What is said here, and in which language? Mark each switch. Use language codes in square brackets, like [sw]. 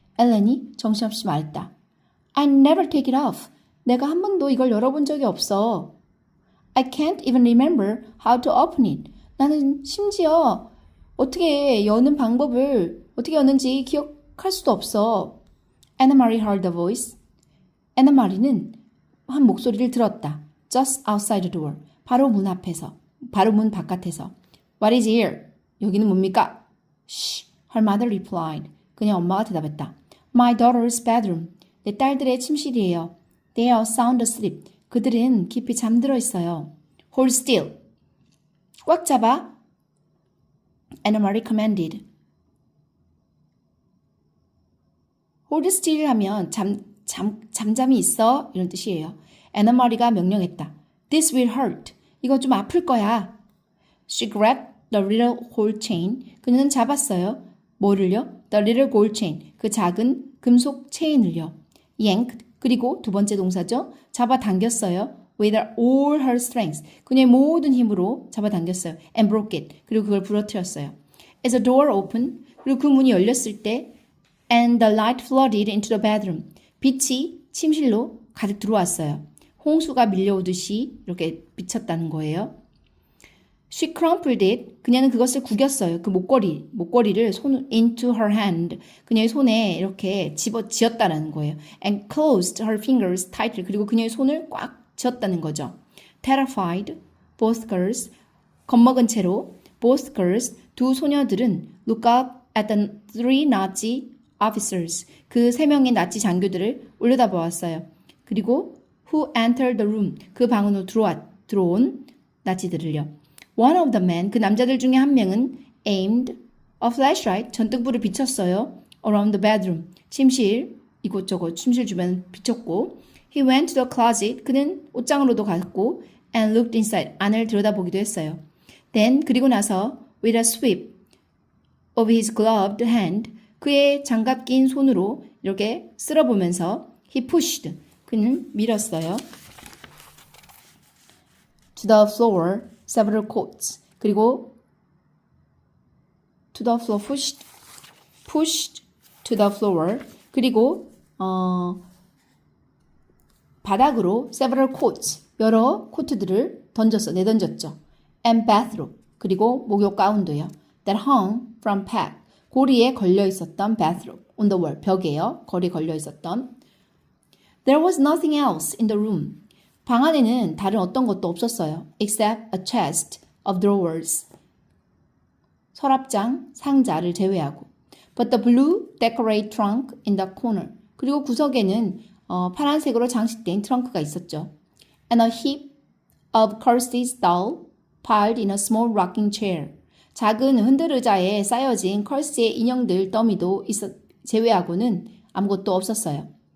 [ko] 엘렌이 정신없이 말했다. [en] I never take it off. [ko] 내가 한 번도 이걸 열어본 적이 없어. [en] I can't even remember how to open it. [ko] 나는 심지어 어떻게 여는 방법을 어떻게 여는지 기억할 수도 없어. [en] Anna Marie heard the voice. [ko] 애나 마리는 한 목소리를 들었다. [en] Just outside the door. [ko] 바로 문 앞에서. 바로 문 바깥에서. [en] What is here? [ko] 여기는 뭡니까? [en] Shh. Her mother replied. [ko] 그냥 엄마가 대답했다. [en] My daughter's bedroom. [ko] 내 딸들의 침실이에요. [en] They are sound asleep. [ko] 그들은 깊이 잠들어 있어요. [en] Hold still. [ko] 꽉 잡아. [en] Anna Marie commanded. Hold still [ko] 하면 잠잠히 있어 이런 뜻이에요. Anna Marie가 명령했다. [en] This will hurt. [ko] 이거 좀 아플 거야. [en] She grabbed the little gold chain. [ko] 그녀는 잡았어요. 뭐를요? [en] The little gold chain. [ko] 그 작은 금속 체인을요. Yanked. 그리고 두 번째 동사죠. 잡아당겼어요. [en] With all her strength. [ko] 그녀의 모든 힘으로 잡아당겼어요. [en] And broke it. [ko] 그리고 그걸 부러뜨렸어요. [en] As the door opened. [ko] 그리고 그 문이 열렸을 때 [en] And the light flooded into the bedroom. [ko] 빛이 침실로 가득 들어왔어요. 홍수가 밀려오듯이 이렇게 비쳤다는 거예요. [en] She crumpled it. [ko] 그녀는 그것을 구겼어요. 그 목걸이를 [en] into her hand. [ko] 그녀의 손에 이렇게 쥐었다는 거예요. [en] And closed her fingers tightly. [ko] 그리고 그녀의 손을 꽉 쥐었다는 거죠. [en] Terrified, both girls. [ko] 겁먹은 채로 [en] both girls. [ko] 두 소녀들은 [en] look up at the three Nazi officers. [ko] 그 세 명의 나치 장교들을 올려다보았어요. [en] 그리고 who entered the room. 그 방으로 들어온 나치들을요. One of the men, [ko] 그 남자들 중에 한 명은 [en] aimed a flashlight, [ko] 전등불을 비췄어요. [en] Around the bedroom, [ko] 침실, 이곳저곳 침실 주변 비췄고 [en] He went to the closet, [ko] 그는 옷장으로도 갔고 [en] and looked inside, [ko] 안을 들여다보기도 했어요. [en] Then, [ko] 그리고 나서 [en] with a sweep of his gloved hand, [ko] 그의 장갑 낀 손으로 이렇게 쓸어보면서 [en] he pushed, [ko] 그는 밀었어요. [en] To the floor, several coats. 그리고 to the floor, pushed to the floor. [ko] 그리고 바닥으로 [en] several coats, [ko] 여러 코트들을 내던졌죠. [en] And bathrobe, [ko] 그리고 목욕 가운도요. [en] That hung from peg, [ko] 고리에 걸려 있었던 [en] bathrobe, on the wall, [ko] 벽에요. 거리에 걸려 있었던. [en] There was nothing else in the room. [ko] 방 안에는 다른 어떤 것도 없었어요. [en] Except a chest of drawers. [ko] 서랍장, 상자를 제외하고. [en] But the blue decorated trunk in the corner. [ko] 그리고 구석에는 파란색으로 장식된 트렁크가 있었죠. [en] And a heap of Kirsty's doll piled in a small rocking chair. [ko] 작은 흔들 의자에 쌓여진 컬스의 인형들 더미도 제외하고는 아무것도 없었어요.